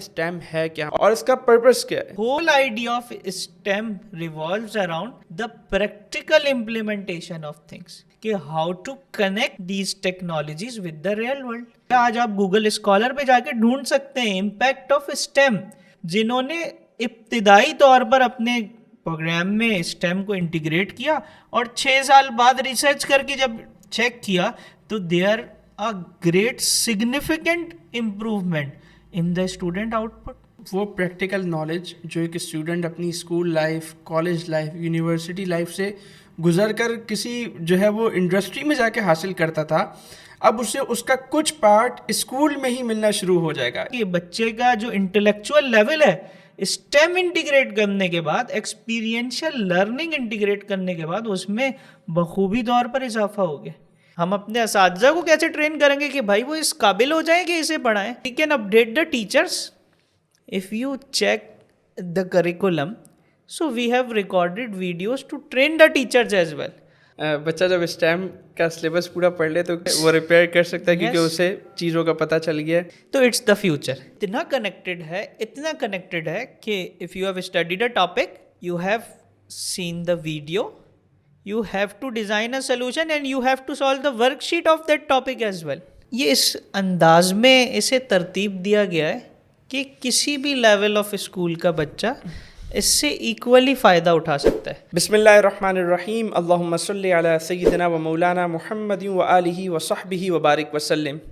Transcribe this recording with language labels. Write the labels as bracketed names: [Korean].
[Urdu] STEM ہے کیا اور اس کا پرپس کیا ہے؟ [English] Whole idea of STEM revolves around the practical implementation of things. کہ how to connect these technologies with the real world. [Urdu] آج آپ گوگل اسکالر پہ جا کے ڈھونڈ سکتے ہیں امپیکٹ آف STEM. جنہوں نے ابتدائی طور پر اپنے پروگرام میں STEM کو انٹیگریٹ کیا اور 6 سال بعد ریسرچ کر کے جب چیک کیا تو [English] There a great significant improvement in the student output. [Urdu] وہ پریکٹیکل نالج جو ایک اسٹوڈنٹ اپنی school life, college life, university life سے گزر کر کسی جو ہے وہ انڈسٹری میں جا کے حاصل کرتا تھا، اب اسے اس کا کچھ پارٹ اسکول میں ہی ملنا شروع ہو جائے گا. کہ بچے کا جو انٹلیکچوئل لیول ہے اسٹیم انٹیگریٹ کرنے کے بعد، ایکسپیرینشیل لرننگ انٹیگریٹ کرنے کے بعد اس میں بخوبی طور پر اضافہ ہو گیا. ہم اپنے اساتذہ کو کیسے ٹرین کریں گے کہ بھائی وہ اس قابل ہو جائیں کہ اسے پڑھائیں. [English] We can update the teachers. If you check the curriculum, so we have recorded videos to train the teachers as well. [Urdu] بچہ جب STEM کا سلیبس پورا پڑھ لے تو وہ ریپیئر کر سکتا ہے کیونکہ اسے چیزوں کا پتہ چل گیا ہے. [English] تو it's the future. [Urdu] اتنا کنیکٹڈ ہے کہ [English] if you have studied a topic, you have seen the video, you have to design a solution and you have to solve the worksheet of that topic as well. [Urdu] یہ اس انداز میں اسے ترتیب دیا گیا ہے کہ کسی بھی لیول آف اسکول کا بچہ اس سے ایکولی فائدہ اٹھا سکتا ہے. [Arabic] بسم اللہ الرحمن الرحیم. اللہم صلی علی سیدنا و مولانا محمد و آلہ و صحبہ وبارک وسلم.